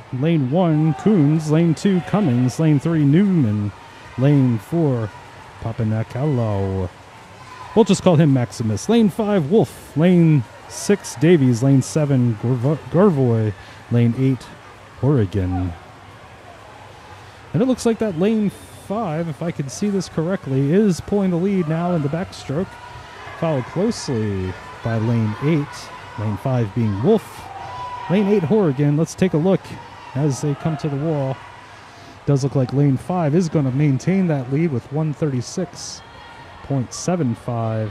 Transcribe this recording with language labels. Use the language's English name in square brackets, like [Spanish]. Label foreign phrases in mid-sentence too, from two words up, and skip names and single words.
[English] Lane 1, Coons. Lane 2, Cummings. Lane 3, Newman. Lane 4, Papanakalo. We'll just call him Maximus. Lane 5, Wolf. Lane 6, Davies. Lane 7, Garvoy. Lane 8, Oregon. And it looks like that lane 5, if I can see this correctly, is pulling the lead now in the backstroke. Followed closely by lane 8. Lane 5 being Wolf. Lane 8, Oregon. Let's take a look as they come to the wall. Does look like lane 5 is going to maintain that lead with 136.75.